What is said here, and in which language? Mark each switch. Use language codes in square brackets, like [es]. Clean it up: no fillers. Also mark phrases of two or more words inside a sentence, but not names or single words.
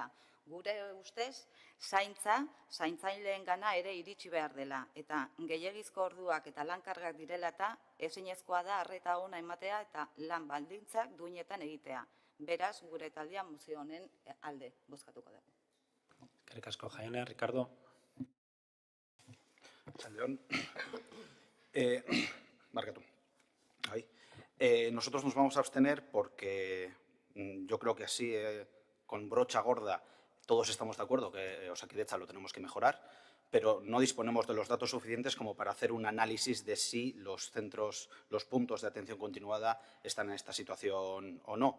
[eu] Gure ustez, zaintzaileengan ere iritsi behar dela, eta gehiegizko orduak eta lankargak direla eta ezinezkoa da arreta ona ematea eta lan baldintzak duinetan egitea. Beraz, gure taldea mozio honen alde bozkatuko dugu. Eskerrik asko, Jaione, Ricardo. Saldeón. [es] Nosotros nos vamos a abstener porque yo creo que así, con brocha gorda, todos estamos de acuerdo que Osakidetza lo tenemos que mejorar, pero no disponemos de los datos suficientes como para hacer un análisis de si los puntos de atención continuada están en esta situación o no.